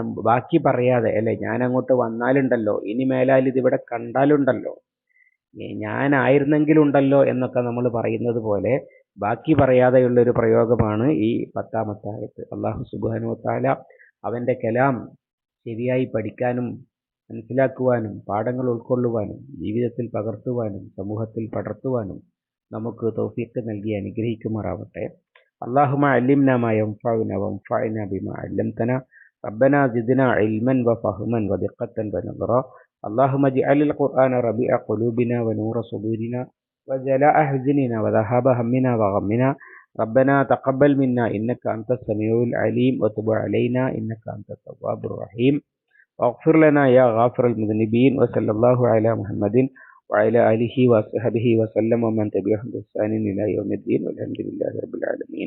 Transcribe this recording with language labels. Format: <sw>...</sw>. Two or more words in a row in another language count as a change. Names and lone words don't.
<ml>ബാക്കി പറയാതെ, അല്ലെ ഞാൻ അങ്ങോട്ട് വന്നാലുണ്ടല്ലോ, ഇനി മേലാൽ ഇതിവിടെ കണ്ടാലുണ്ടല്ലോ, ഞാനായിരുന്നെങ്കിലുണ്ടല്ലോ എന്നൊക്കെ നമ്മൾ പറയുന്നത് പോലെ ബാക്കി പറയാതെയുള്ള ഒരു പ്രയോഗമാണ് ഈ 10-ാമത്തെ ആയത്ത്.</ml> <ar>الله سبحانه وتعالى</ar> <ml>അവന്റെ കലാം ശരിയായി പഠിക്കാനും മനസ്സിലാക്കുവാനും പാഠങ്ങൾ ഉൾക്കൊള്ളുവാനും ജീവിതത്തിൽ പകർത്തുവാനും സമൂഹത്തിൽ പടർത്തുവാനും നമുക്ക് തൗഫീഖ് നൽകി അനുഗ്രഹിക്കുമാറാവട്ടെ.</ml> <ar>اللهم علمنا ما ينفعنا وانفعنا بما علمتنا ربنا زدنا علما وفهما ودقة ونظرا اللهم اجعل القرآن ربيع قلوبنا ونور صدورنا وجلاء حزننا وذهاب همنا وغمنا ربنا تقبل منا إنك أنت السميع العليم وتب علينا إنك أنت التواب الرحيم واغفر لنا يا غافر المذنبين وصلى الله على محمد وعلى آله وصحبه وسلم ومن تبعهم بإحسان إلى يوم الدين والحمد لله رب العالمين.</ar>